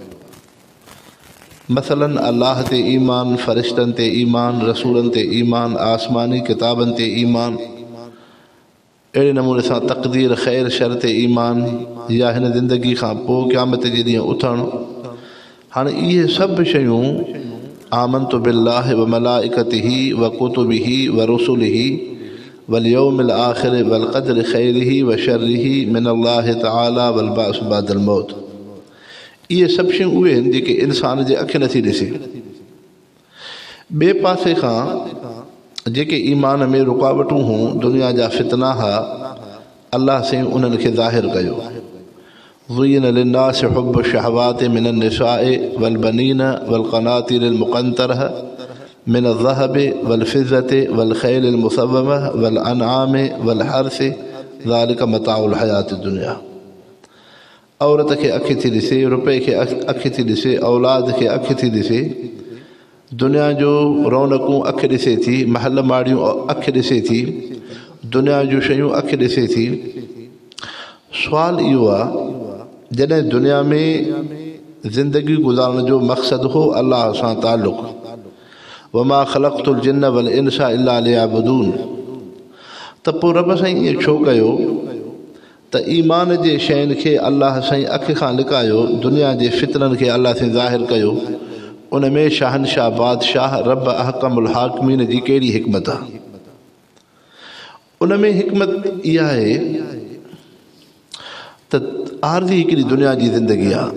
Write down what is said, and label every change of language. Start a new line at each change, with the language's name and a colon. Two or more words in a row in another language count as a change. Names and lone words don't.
Sindhi: मसलन अलाह ते ईमान, फ़रिश्तनि ते ईमान, रसूलनि ते ईमान, आसमानी किताबनि ते ईमान, अहिड़े नमूने सां तक़दीर ख़ैर शर ते ईमान, या हिन ज़िंदगी खां पोइ क़यामत जे ॾींहुं उथणु। हाणे इहे सभु शयूं
Arabic: آمنت بالله وملائكته وكتبه ورسله واليوم الآخر والقدر خيره وشره من الله تعالى والبعث بعد الموت.
Sindhi: इहे सभु शयूं उहे आहिनि जेके इंसान जे अखि नथी ॾिसे। ॿिए पासे खां जेके ईमान में रुकावटूं हुयूं, दुनिया जा फितना हुआ, अलाह साईं उन्हनि खे ज़ाहिर कयो।
Arabic: زين للناس حب الشهوات من النساء والبنين والقناطير المقنطرة من الذهب والفضة والخيل المسومة والأنعام والحرث ذلك متاع الحياة الدنيا.
Sindhi: औरत खे अखि थी ॾिसे, रुपए खे अखि थी ॾिसे, औलाद खे अखि थी ॾिसे, दुनिया जो रौनकूं अखि ॾिसे थी, महल माड़ियूं अखि ॾिसे थी, दुनिया जूं शयूं अखि ॾिसे थी। सुवाल इहो आहे, जॾहिं दुनिया में ज़िंदगी गुज़ारण जो मक़सदु हो अलाह सां ताल्लुक़,
Arabic: وما خلقت الجن والإنس إلا ليعبدون,
Sindhi: त पोइ रब साईं ईअं छो कयो त ईमान जे शयुनि खे अलाह साईं अखि खां लिकायो, दुनिया जे फितननि खे अलाह साईं ज़ाहिर कयो। उन में शहनशाह बादशाह रब
Arabic: أحكم الحاكمين
Sindhi: जी कहिड़ी हिकमत आहे? उन में हिकमत इहा आहे त आरज़ी हिकिड़ी दुनिया जी ज़िंदगी आहे।